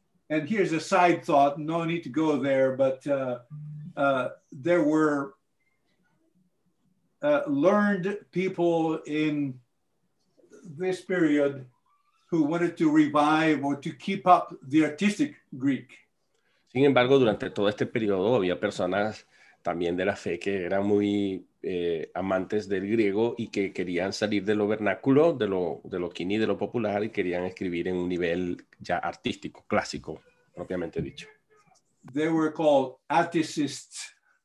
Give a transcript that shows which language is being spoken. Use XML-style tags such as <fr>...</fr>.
<en>And here's a side thought, no need to go there, but there were learned people in this period who wanted to revive or to keep up the artistic Greek.</en> <es>Sin embargo, durante todo este periodo había personas también de la fe que eran muy amantes del griego y que querían salir de lo vernáculo, de lo quiní, de lo popular, y querían escribir en un nivel ya artístico, clásico, propiamente dicho.</es> <en>They were called articists.</en>